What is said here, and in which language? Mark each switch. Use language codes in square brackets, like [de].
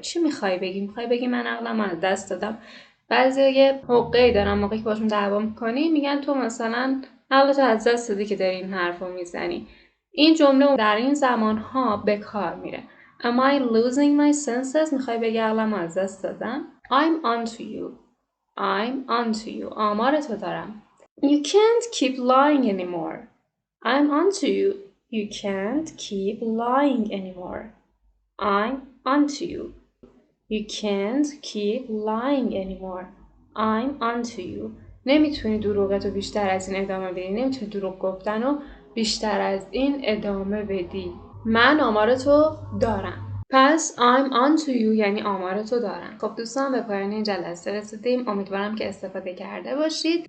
[fa] چی میخوای بگی؟ میخوای بگی من عقلم از دست دادم؟ بعضیا یه حقه‌ای دارن موقعی که باشون دعوا میکنی میگن تو مثلا عقلتو از دست دادی که داری این حرفو میزنی. این جمله در این زمانها به کار میره. [en] Am I losing my senses? [fa] میخوای بگی عقلمو از دست دادم؟ [en] I'm onto you. I'm onto you. [fa] آمار تو دارم. [en] You can't keep lying anymore. I'm onto you. You can't keep lying anymore. I'm onto you. You can't keep lying anymore. I'm onto you. [fa] نمیتونی دروغتو بیشتر از این ادامه بدی. نمیتونی دروغ گفتنو بیشتر از این ادامه بدی. من آمارتو دارم. پس [en] I'm onto you [fa] یعنی آمارتو دارم. خب دوستان به پایان این جلسه رسیدیم. امیدوارم که استفاده کرده باشید.